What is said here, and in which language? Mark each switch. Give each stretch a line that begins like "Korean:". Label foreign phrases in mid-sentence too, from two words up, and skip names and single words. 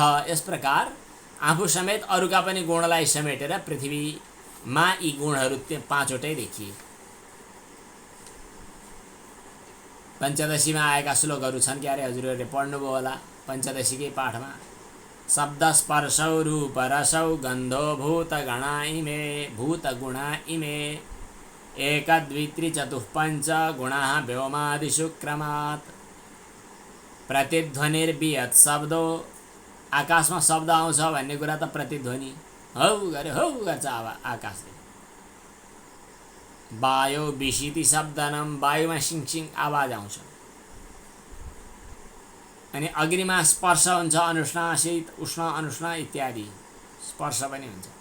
Nepali: यस प्रकार आफू समेत अरूका पनि गुणलाई समेटेर पृथ्वीमा यी गुणहरू पाँचवटै देखिए। पञ्चदशीमा आएका श्लोकहरू छन् क्यारे, हजुरहरूले पढ्नुभयो होला पञ्चदशीकै पाठमा।
Sanskrit: शब्द स्पर्शौ रूप रसौ गन्धो भूत गणा इमे भूत गुणा इमे एक द्वि त्रि चतुः पंच गुणाः व्योमादिषु क्रमात्। प्रतिध्वनिर्वियत् शब्दो,
Nepali: आकाशमा शब्द आउँछ भन्ने कुरा त प्रतिध्वनि हौ गरे हौ गर्छ आकाशले।
Sanskrit: वायु विशिति शब्दनम,
Nepali: वायुमा सिङसिङ आवाज आउँछ। अनि अग्निमा स्पर्श हुन्छ, अनुष्णासित उष्ण अनुष्ण इत्यादि स्पर्श पनि हुन्छ।